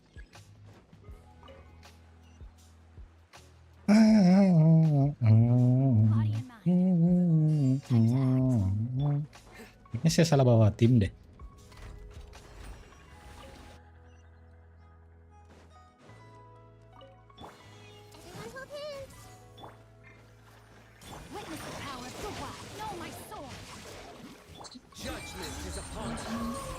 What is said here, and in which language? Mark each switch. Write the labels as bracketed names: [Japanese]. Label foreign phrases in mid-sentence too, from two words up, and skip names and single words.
[English] Body and mind. [Indonesian] Kayaknya saya salah bawa tim deh. [English] Everyone hold hands. Witness the power of the wild. Know my sword. Judgment is upon us.